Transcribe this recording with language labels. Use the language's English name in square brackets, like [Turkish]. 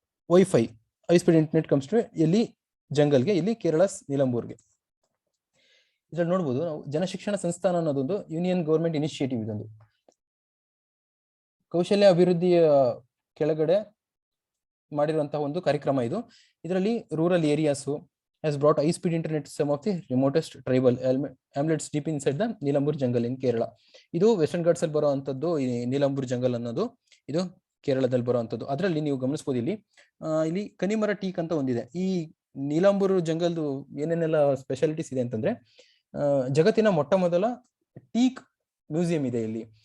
[English] wifi high speed internet comes to [Kannada] ಎಲ್ಲಿ ಜಂಗಲ್ಗೆ, ಇಲ್ಲಿ ಕೇರಳ ನೀಲಂಬೂರ್ಗೆ. ಇದ್ರಲ್ಲಿ ನೋಡ್ಬೋದು ನಾವು ಜನಶಿಕ್ಷಣ ಸಂಸ್ಥಾನ ಅನ್ನೋದೊಂದು [English] Union government initiative. [Kannada] ಇದೊಂದು ಕೌಶಲ್ಯ ಅಭಿವೃದ್ಧಿಯ ಕೆಳಗಡೆ ಮಾಡಿರುವಂತಹ ಒಂದು ಕಾರ್ಯಕ್ರಮ ಇದು. [English] ಇದರಲ್ಲಿ rural areas has brought high speed internet to some of the remotest tribal hamlets deep inside the Nilambur jungle in Kerala. [Kannada] ಇದು ವೆಸ್ಟರ್ನ್ ಘಾಟ್ಸ್ ಅಲ್ಲಿ ಬರುವಂತದ್ದು. ಈ ನೀಲಂಬೂರ್ ಜಂಗಲ್ ಅನ್ನೋದು ಇದು ಕೇರಳದಲ್ಲಿ ಬರುವಂತದ್ದು. ಅದರಲ್ಲಿ ನೀವು ಗಮನಿಸಬಹುದು ಇಲ್ಲಿ ಕನಿಮರ ಟೀಕ್ ಅಂತ ಒಂದಿದೆ. ಈ ನೀಲಾಂಬೂರು ಜಂಗಲ್ದು ಏನೇನೆಲ್ಲ ಸ್ಪೆಷಾಲಿಟೀಸ್ ಇದೆ ಅಂತಂದ್ರೆ, ಜಗತ್ತಿನ ಮೊಟ್ಟ ಮೊದಲ ಟೀಕ್ ಮ್ಯೂಸಿಯಂ ಇದೆ ಇಲ್ಲಿ.